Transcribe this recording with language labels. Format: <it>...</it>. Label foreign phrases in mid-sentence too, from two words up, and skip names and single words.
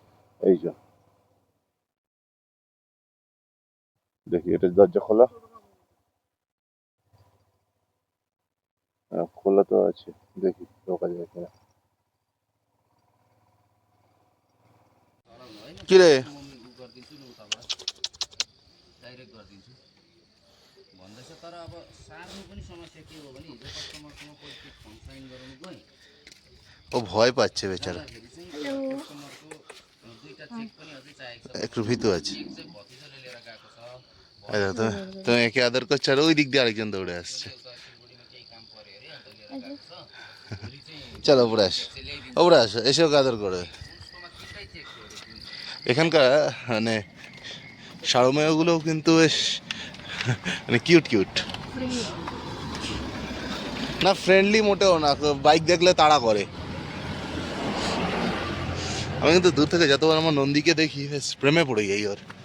<bn>এই যে দেখি, এটা দরজা খোলা, খোলা তো আছে, দেখি ঢোকা যায় কিনা। কিরে</bn> <ne>भन्दैछ तर अब सार्नु पनि समस्या के हो भने हिजो कस्टमरसँग</ne> <en>positive function</en> <ne>गराउनु गएँ</ne> <bn>ও ভয় পাচ্ছে বেচারা,</bn> <ne>जाँदाखेरि चाहिँ कस्टमरको दुईवटा चेक पनि अझै चाहिएको छ।</ne> <bn>একটু ভীতু আছে।</bn> <ne>चेक चाहिँ भतिजाले लिएर गएको छ।</ne> <bn>এই দেখো তো, তো একে আদর করছে, আর ওই দিক দিয়ে আরেকজন দৌড়ে আসছে।</bn> <ne>बेलुका सिलगढीमा केही काम पऱ्यो अरे अन्त लिएर गएको छ। भोलि चाहिँ</ne> <bn>চলো উপরে আস,</bn> <ne>चेक चाहिँ ल्याइदिन्छ।</ne> <bn>উপরে আস, এসে ওকে আদর করে।</bn> <ne>उसकोमा तिनटै चेक थियो अरे तिन।</ne> <bn>এখানকার মানে সারমেয়গুলোও কিন্তু বেশ মানে কিউট কিউট, না ফ্রেন্ডলি মোটেও না, বাইক দেখলে তাড়া করে। আমি কিন্তু দূর থেকে যতবার আমার নন্দীকে দেখি বেশ প্রেমে পড়ে যাই ওর।</bn>